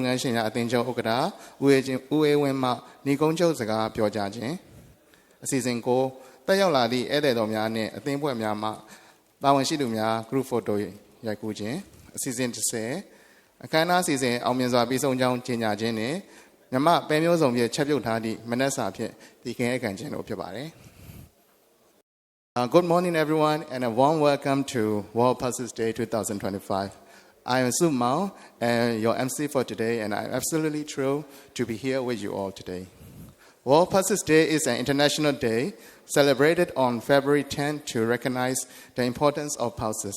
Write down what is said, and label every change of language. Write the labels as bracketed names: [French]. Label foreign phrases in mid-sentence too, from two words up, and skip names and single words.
[Burmese] န်းရှင်များအသင်းချုပ်ဥက္ကဋ္ဌဦးအေးဝင်းမှညီကုန်းချုပ်စကားပြောကြားခြင်းအစီအစဉ်9တက်ရောက်လာသည့်ဧည့်သည်တော်များနှင့်အသင်းဖွဲ့များမှတာဝန်ရှိသူများ [English] group photo [Burmese] ရိုက်ကူးခြင်းအစီအစဉ်10အခမ်းအနားအစီအစဉ်အောင်မြင်စွာပြီးဆုံးကြောင်းကြေညာခြင်းနှင့်မြမပဲမျိုးစုံဖြင့်ချက်ပြုတ်ထားသည့်မနက်စာဖြင့်ဒီကင်းအခမ်းခြင်းတို့ဖြစ်ပါတယ် [English] Good morning, everyone, and a warm welcome to World Pulses Day 2025. I am Su Mao, and your MC for today, and I'm absolutely thrilled to be here with you all today. World Pulses Day is an international day celebrated on February 10th to recognize the importance of pulses.